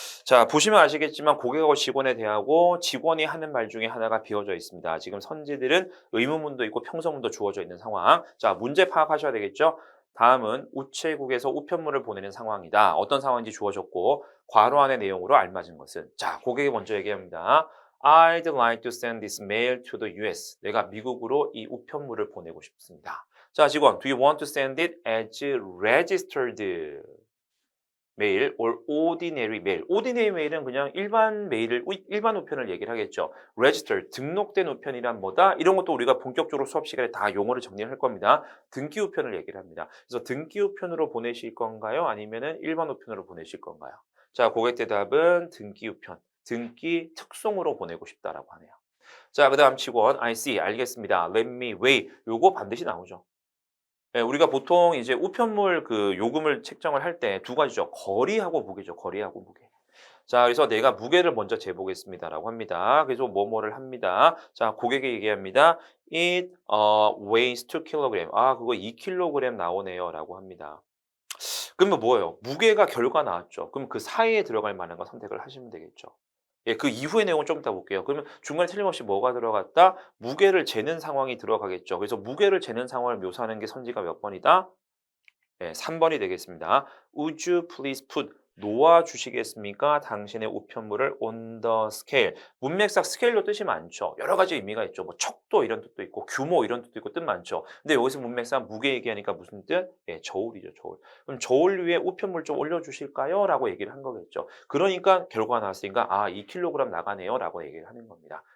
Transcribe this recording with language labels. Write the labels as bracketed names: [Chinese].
[Korean] 자, 보시면 아시겠지만 고객하고 직원에 대하고 직원이 하는 말 중에 하나가 비어져 있습니다. 지금 선지들은 의문문도 있고 평서문도 주어져 있는 상황. 자, 문제 파악하셔야 되겠죠? 다음은 우체국에서 우편물을 보내는 상황이다. 어떤 상황인지 주어졌고 괄호 안의 내용으로 알맞은 것은 자, 고객이 먼저 얘기합니다. [English] I'd like to send this mail to the US. [Korean] 내가 미국으로 이 우편물을 보내고 싶습니다. 자, 직원, [English] do you want to send it as registered 메일 or ordinary mail? [Korean] ordinary mail은 그냥 일반 우편을 얘기를 하겠죠. register, 등록된 우편이란 뭐다? 이런 것도 우리가 본격적으로 수업 시간에 다 용어를 정리할 겁니다. 등기 우편을 얘기를 합니다. 그래서 등기 우편으로 보내실 건가요? 아니면은 일반 우편으로 보내실 건가요? 자, 고객 대답은 등기 우편, 등기 특송으로 보내고 싶다라고 하네요. 자, 그다음 직원, [English] I see, [Korean] 알겠습니다. [English] Let me weigh. [Korean] 요거 반드시 나오죠. 예, 우리가 보통 이제 우편물 그 요금을 책정을 할 때 두 가지죠. 거리하고 무게죠. 거리하고 무게. 자, 그래서 내가 무게를 먼저 재보겠습니다라고 합니다. 그래서 뭐뭐를 합니다. 자, 고객이 얘기합니다. [English] It weighs 2kg. [Korean] 아, 그거 2kg 나오네요라고 합니다. 그러면 뭐예요? 무게가 결과 나왔죠. 그럼 그 사이에 들어갈 만한 거 선택을 하시면 되겠죠. 예, 그 이후의 내용을 좀 이따 볼게요. 그러면 중간에 틀림없이 뭐가 들어갔다? 무게를 재는 상황이 들어가겠죠. 그래서 무게를 재는 상황을 묘사하는 게 선지가 몇 번이다? 예, 3번이 되겠습니다. [English] Would you please put [Korean] 놓아 주시겠습니까? 당신의 우편물을 [English] on the scale. [Korean] 문맥상 스케일로 뜻이 많죠. 여러 가지 의미가 있죠. 뭐 척도 이런 뜻도 있고 규모 이런 뜻도 있고 뜻 많죠. 근데 여기서 문맥상 무게 얘기하니까 무슨 뜻? 예, 저울이죠, 저울. 그럼 저울 위에 우편물 좀 올려 주실까요? 라고 얘기를 한 거겠죠. 그러니까 결과가 나왔으니까 아, 2kg 나가네요. 라고 얘기를 하는 겁니다.